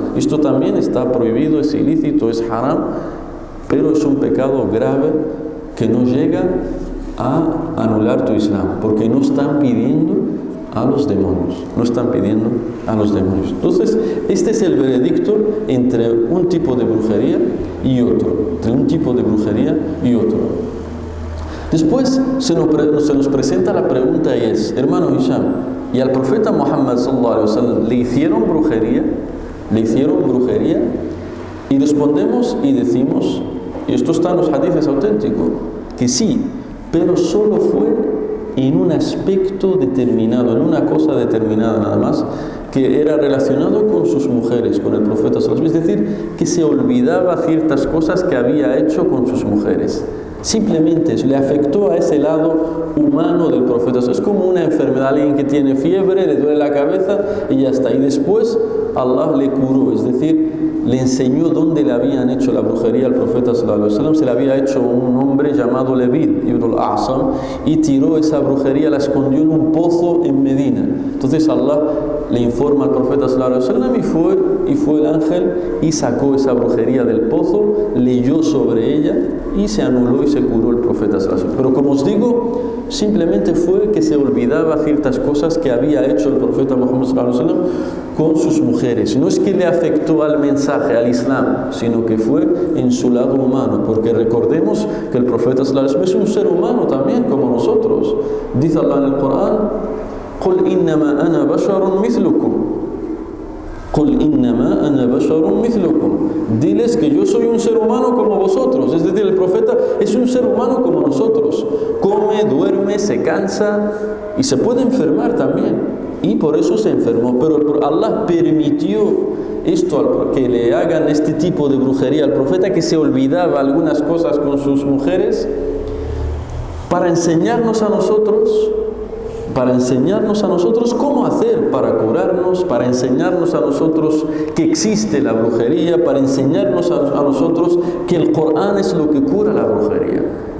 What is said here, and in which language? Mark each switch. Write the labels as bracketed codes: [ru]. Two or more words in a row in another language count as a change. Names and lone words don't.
[es] Esto también está prohibido, es ilícito, es haram, pero es un pecado grave que no llega a anular tu Islam, porque no están pidiendo a los demonios, Entonces, este es el veredicto entre un tipo de brujería y otro, Después se nos presenta la pregunta y es, hermano Hisham, ¿y al profeta Muhammad [ar] صلى الله عليه وسلم [es] le hicieron brujería? Y respondemos y decimos, y esto está en los hadices auténticos, que sí, pero solo fue en un aspecto determinado, en una cosa determinada nada más, que era relacionado con sus mujeres, con el profeta [ar] صلى الله عليه وسلم. [es] Es decir, que se olvidaba ciertas cosas que había hecho con sus mujeres. Simplemente le afectó a ese lado humano del profeta. Es como una enfermedad, alguien que tiene fiebre, le duele la cabeza y ya está. Y después Allah le curó, es decir, le enseñó dónde le habían hecho la brujería al profeta [ar] صلى الله عليه وسلم. [es] Se le había hecho un hombre llamado Lebid ibn al-A'sam y tiró esa brujería, la escondió en un pozo en Medina. Entonces Allah le informa al profeta [ar] صلى الله عليه وسلم [es] y fue el ángel y sacó esa brujería del pozo, leyó sobre ella y se anuló y se curó el profeta [ar] صلى الله عليه وسلم. [es] Pero como os digo, simplemente fue que se olvidaba ciertas cosas que había hecho el profeta Muhammad [ar] صلى الله عليه وسلم [es] con sus mujeres. No es que le afectó al mensaje, al Islam, sino que fue en su lado humano, porque recordemos que el profeta [ar] صلى الله عليه وسلم [es] es un ser humano también como nosotros. Dice Allah en el Corán: [ar] "قل إنما أنا بشر مثلكم". "قل إنما أنا بشر مثلكم". [es] Diles que yo soy un ser humano como vosotros. Es decir, el profeta es un ser humano como nosotros. Come, duerme, se cansa y se puede enfermar también. Y por eso se enfermó. Pero Allah permitió esto, que le hagan este tipo de brujería al profeta, que se olvidaba algunas cosas con sus mujeres, para enseñarnos a nosotros cómo hacer para curarnos, para enseñarnos a nosotros que existe la brujería, para enseñarnos a nosotros que el Corán es lo que cura la brujería.